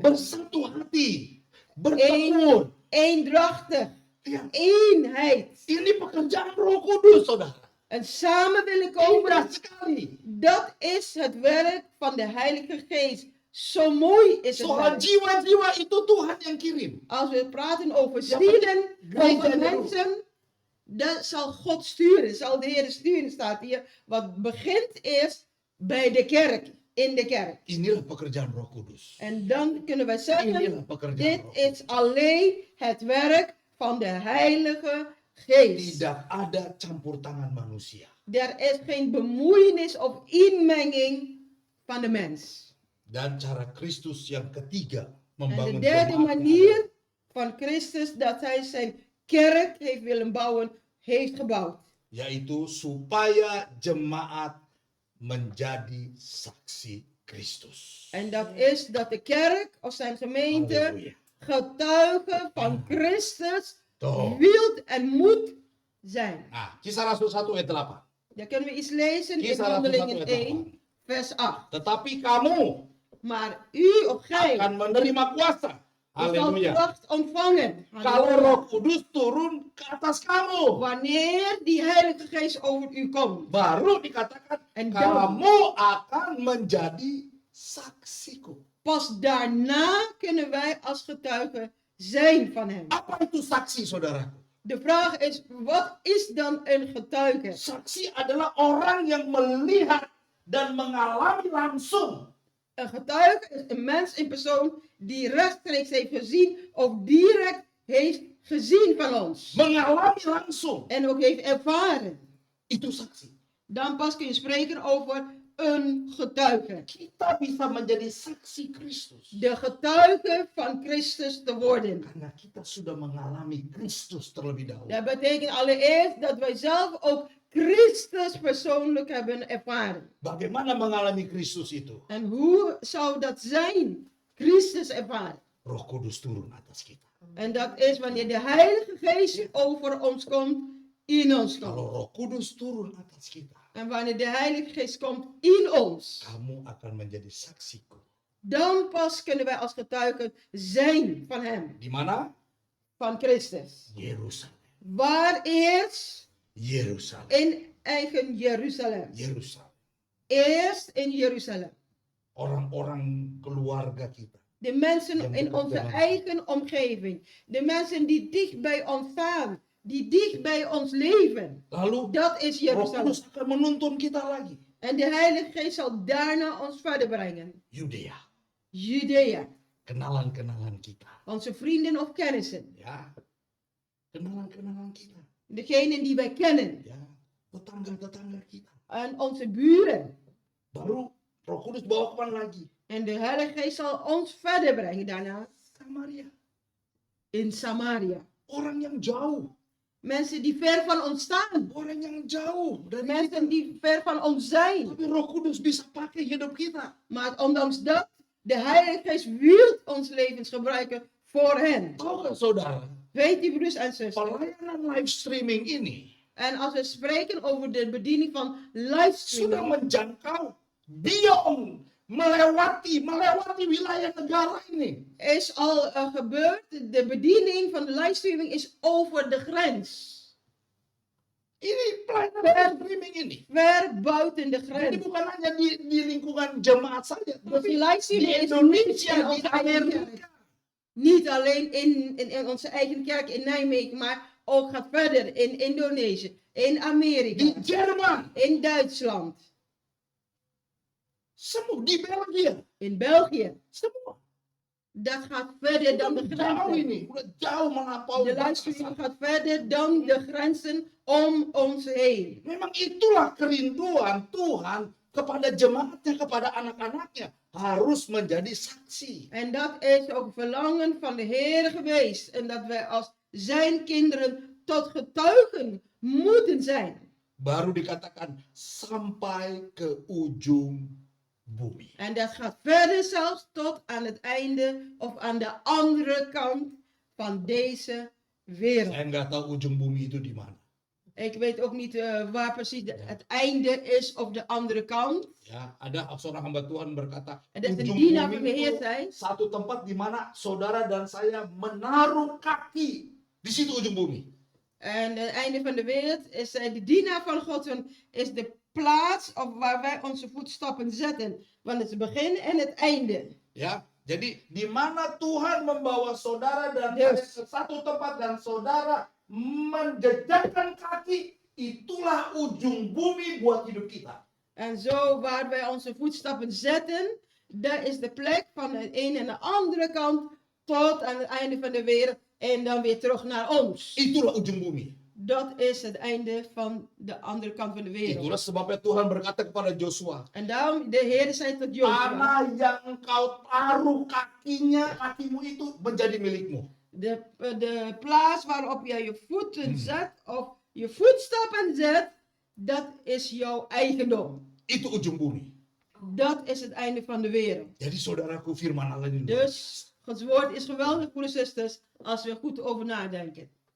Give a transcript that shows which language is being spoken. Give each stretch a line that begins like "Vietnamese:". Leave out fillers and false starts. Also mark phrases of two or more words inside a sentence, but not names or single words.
Indonesian: bersatu hati, bertekun.
Dutch: Eendrachtig,
Indonesian: Ya,
Dutch: eenheid.
Indonesian: ini pekerjaan Roh Kudus, saudara.
Dutch: En samen willen
Indonesian: Indah
Dutch: komen,
Indonesian: sekali.
Dutch: dat is het werk van de Heilige Geest. Zo mooi is het
Indonesian: Soal
Dutch: werk.
Indonesian: jiwa-jiwa itu Tuhan yang kirim.
Dutch: Als we praten over zielen, over mensen, dat zal God sturen, zal de Heer sturen, staat hier. Wat begint is bij de kerk, in de kerk.
Indonesian: Inilah pekerjaan Roh Kudus.
Dutch: En dan kunnen wij zeggen,
Indonesian: Inilah pekerjaan
Dutch: dit
Indonesian: Roh
Dutch: is alleen het werk van de Heilige Geest.
Indonesian: Tidak ada campur tangan manusia.
Dutch: Er is geen bemoeienis of inmenging van de mens.
Indonesian: Dan cara Kristus yang ketiga
Dutch: En de
Indonesian: membangun
Dutch: derde
Indonesian: jemaatnya
Dutch: manier van Christus dat hij zijn kerk heeft willen bouwen, heeft gebouwd.
Indonesian: yaitu supaya jemaat menjadi saksi Kristus.
Dutch: En dat is dat de kerk of zijn gemeente Halleluja. getuige van Christus
Indonesian: Tuh.
Dutch: wilt en moet zijn.
Indonesian: Nah, Kisah Rasul 1 ayat 8.
Dutch: Dan kunnen we iets lezen in
Indonesian: Kisah Rasul 1
Dutch: Handelingen
Indonesian: ayat
Dutch: 1, vers 8.
Indonesian: 8. Tetapi kamu
Dutch: Maar u of gij
Indonesian: akan menerima kuasa.
Dutch: zal
Indonesian: Haleluya.
Dutch: kracht ontvangen.
Indonesian: Kalau Roh Kudus turun ke atas kamu,
Dutch: Wanneer die Heilige Geest over u komt.
Indonesian: baru dikatakan
Dutch: En dan-
Indonesian: kamu akan menjadi saksiku.
Dutch: Pas daarna kunnen wij als getuigen zijn van hem.
Indonesian: Apa itu saksi, saudaraku?
Dutch: De vraag is, wat is dan een getuige?
Indonesian: Saksi adalah orang yang melihat dan mengalami langsung
Dutch: Een getuige is een mens in persoon die rechtstreeks heeft gezien of direct heeft gezien van ons.
Indonesian: mengalami langsung.
Dutch: En ook heeft ervaren.
Indonesian: Itu saksi.
Dutch: Dan pas kun je spreken over een getuige.
Indonesian: Kita bisa menjadi saksi Kristus
Dutch: De getuige van Christus te worden.
Indonesian: karena kita sudah mengalami Kristus terlebih dahulu.
Dutch: Dat betekent allereerst dat wij zelf ook Christus persoonlijk hebben ervaren.
Indonesian: Bagaimana mengalami Kristus itu?
Dutch: En hoe zou dat zijn? Christus ervaren.
Indonesian: Roh Kudus turun atas kita.
Dutch: En dat is wanneer de Heilige Geest over ons komt, in ons komt.
Indonesian: Kalau Roh Kudus turun atas kita,
Dutch: En wanneer de Heilige Geest komt in ons,
Indonesian: kamu akan menjadi saksiku.
Dutch: dan pas kunnen wij als getuigen zijn van Hem,
Indonesian: Di mana?
Dutch: van Christus.
Indonesian: Yerusalem.
Dutch: Waar eerst?
Indonesian: Yerusalem.
Dutch: In eigen Jeruzalem.
Indonesian: Yerusalem.
Dutch: Eerst in Jeruzalem.
Indonesian: Orang-orang keluarga kita.
Dutch: De mensen
Indonesian: Yang
Dutch: in
Indonesian: dekat
Dutch: onze
Indonesian: dengan
Dutch: eigen omgeving. De mensen die dicht bij ons staan. Die dicht bij ons leven.
Indonesian: Lalu
Dutch: Dat is
Indonesian: Roh
Dutch: Jeruzalem.
Indonesian: Kudus akan menuntun kita lagi.
Dutch: En de Heilige Geest zal daarna ons verder brengen.
Indonesian: Yudea.
Dutch: Judea.
Indonesian: Kenalan-kenalan kita.
Dutch: Onze vrienden of kennissen.
Indonesian: Ya. Kenalan-kenalan kita.
Dutch: Degenen die wij kennen.
Indonesian: Ya. Tetangga-tetangga kita.
Dutch: En onze buren.
Indonesian: Baru Roh Kudus bawa kemana lagi?
Dutch: En de Heilige Geest zal ons verder brengen daarna.
Indonesian: Samaria.
Dutch: In Samaria.
Indonesian: Orang yang jauh.
Dutch: Mensen die ver van ons staan.
Indonesian: Orang yang jauh dari kita.
Dutch: Mensen die ver van ons zijn.
Indonesian: Tapi Roh Kudus bisa pakai hidup kita.
Dutch: Maar ondanks dat, de Heilige Geest wil ons levens gebruiken voor hen.
Indonesian: Tahu nggak saudara?
Dutch: Weet u, broers en zusters?
Indonesian: Pelayanan
English: live streaming
Indonesian: ini
Dutch: En als we spreken over de bediening van
Indonesian: sudah
Dutch: livestreaming,
Indonesian: menjangkau beyond melewati wilayah negara ini.
Dutch: is al gebeurd. De bediening van de livestreaming is over de grens.
Indonesian: Ini pelayanan
English: live streaming
Indonesian: ini.
Dutch: Ver buiten de
Indonesian: Jadi
Dutch: grens.
Indonesian: bukan hanya di lingkungan jemaat saja,
Dutch: Dus
Indonesian: tapi
Dutch: die
Indonesian: di
Dutch: livestreaming is niet
Indonesian: Indonesia,
Dutch: in
Indonesian: di
Dutch: onze eigen
Indonesian: Amerika.
Dutch: kerk. Niet alleen in onze eigen kerk in Nijmegen, maar ook gaat verder in Indonesië, in
Indonesian: Di Amerika, Jerman,
Dutch: in Duitsland,
Indonesian: semua di Belgia,
Dutch: in België.
Indonesian: semua.
Dutch: Dat gaat verder dan de
Indonesian: Jauh
Dutch: grenzen.
Indonesian: ini, udah jauh melampaui
Dutch: De
Indonesian: batasan.
Dutch: livestreaming gaat verder dan de grenzen om ons heen.
Indonesian: Memang itulah kerinduan Tuhan kepada jemaatnya, kepada anak-anaknya. Harus menjadi saksi.
Dutch: En dat is ook verlangen van de Heer geweest. En dat wij als zijn kinderen tot getuigen moeten zijn.
Indonesian: Baru dikatakan sampai ke ujung bumi.
Dutch: En dat gaat verder zelfs tot aan het einde of aan de andere kant van deze wereld.
Indonesian: Saya nggak tahu ujung bumi itu di mana.
Dutch: Ik weet ook niet waar precies het einde is op de andere kant.
Indonesian: Ya, ada seorang hamba Tuhan berkata,
Dutch: En dat is een
Indonesian: ujung
Dutch: dienaar van
Indonesian: bumi
Dutch: de Heer
Indonesian: itu
Dutch: zei.
Indonesian: satu tempat di mana saudara dan saya menaruh kaki. Di situ ujung bumi.
Dutch: En het einde van de wereld is de dienaar van God is de plaats waar wij onze voetstappen zetten. Want het begin en het einde.
Indonesian: Ya, jadi di mana Tuhan membawa saudara dan
English: Yes.
Indonesian: saya ke satu tempat dan saudara menjejakkan kaki, itulah ujung bumi buat hidup kita.
Dutch: En zo waar wij onze voetstappen zetten, dat is de plek van de ene en de andere kant tot aan het einde van de wereld en dan weer terug naar ons.
Indonesian: Itulah ujung bumi.
Dutch: Dat is het einde van de andere kant van de wereld.
Indonesian: Itulah sebabnya Tuhan berkata kepada Joshua,
Dutch: En daarom de Heer zei tot Jozua,
Indonesian: tanah yang engkau taruh kakimu itu menjadi milikmu.
Dutch: de plaats waarop jij je voeten zet of je voetstappen zet, dat is jouw eigendom.
Indonesian: Itu ujung bumi.
Dutch: Dat is het einde van de wereld.
Indonesian: Jadi saudaraku, firman Allah ini luar
Dutch: Dus
Indonesian: biasa.
Dutch: Gods woord is geweldig, broeders en zusters, als we goed over nadenken.